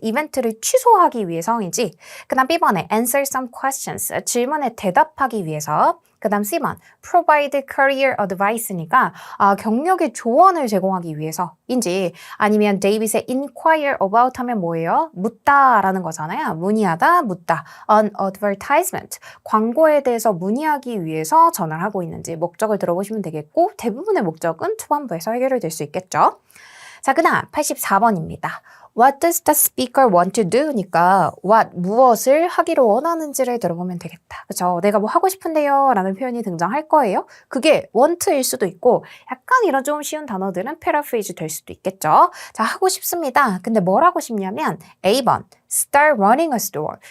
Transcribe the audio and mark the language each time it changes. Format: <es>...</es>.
<ko>이벤트를 취소하기 위해서인지. 그 다음 B번에</ko> <en>answer some questions.</en> <ko>질문에 대답하기 위해서. 그 다음 C번,</ko> <en>provide career advice</en> <ko>니까 경력의 조언을 제공하기 위해서인지 아니면 데이빗의</ko> <en>inquire about</en> <ko>하면 뭐예요? 묻다라는 거잖아요. 문의하다, 묻다.</ko> <en>an advertisement,</en> <ko>광고에 대해서 문의하기 위해서 전화를 하고 있는지 목적을 들어보시면 되겠고 대부분의 목적은 초반부에서 해결될 수 있겠죠. 자, 그 다음 84번입니다.</ko> <en>What does the speaker want to do?</en> <ko>니까 what, 무엇을 하기를 원하는지를 들어보면 되겠다. 그쵸? 내가 뭐 하고 싶은데요 라는 표현이 등장할 거예요. 그게 want일 수도 있고 약간 이런 좀 쉬운 단어들은 paraphrase 될 수도 있겠죠. 자, 하고 싶습니다. 근데 뭘 하고 싶냐면 A번,</ko> <en>start running a store.</en>